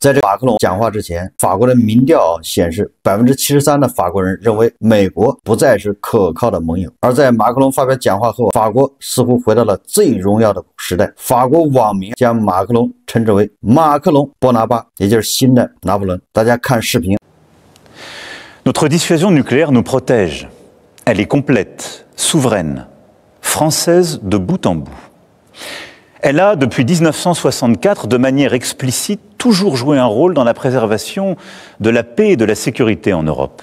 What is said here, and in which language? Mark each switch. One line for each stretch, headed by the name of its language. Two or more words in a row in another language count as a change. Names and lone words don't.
Chinese: 在这马克龙讲话之前，法国的民调显示73%的法国人认为美国不再是可靠的盟友。而在马克龙发表讲话后，法国似乎回到了最荣耀的时代。法国网民将马克龙称之为马克龙波拿巴，也就是新的拿破仑。大家看视频。
French: Notre dissuasion nucléaire nous protège. Elle est complète, souveraine, française de bout en bout. Elle a, depuis 1964, de manière explicite, toujours joué un rôle dans la préservation de la paix et de la sécurité en Europe.